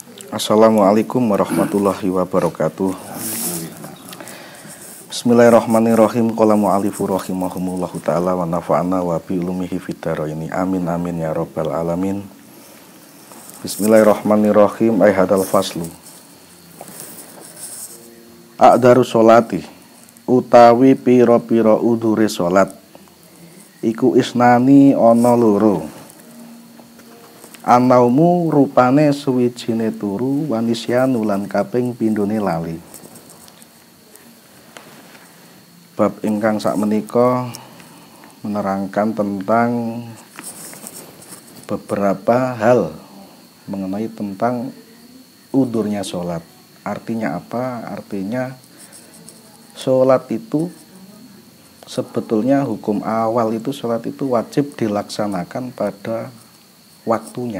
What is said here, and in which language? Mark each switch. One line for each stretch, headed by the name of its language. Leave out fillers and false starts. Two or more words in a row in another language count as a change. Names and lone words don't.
Arabic: السلام عليكم ورحمة الله وبركاته. بسم الله الرحمن الرحيم. قال المؤلف رحمهم الله تعالى ونفعنا وبعلومه في الدارين. آمين آمين يا رب العالمين. بسم الله الرحمن الرحيم. أي هذا الفصل. أعذار الصلاة
Javanese: utawi pira-pira udhure salat iku isnani ana loro. Anaumu rupane suwijine turu wanisyanu lan kaping pindhone lali.
Indonesian: Bab
Javanese: ingkang sakmenika
Indonesian: menerangkan tentang beberapa hal mengenai tentang udurnya sholat. Artinya apa? Artinya sholat itu sebetulnya hukum awal itu sholat itu wajib dilaksanakan pada waktunya.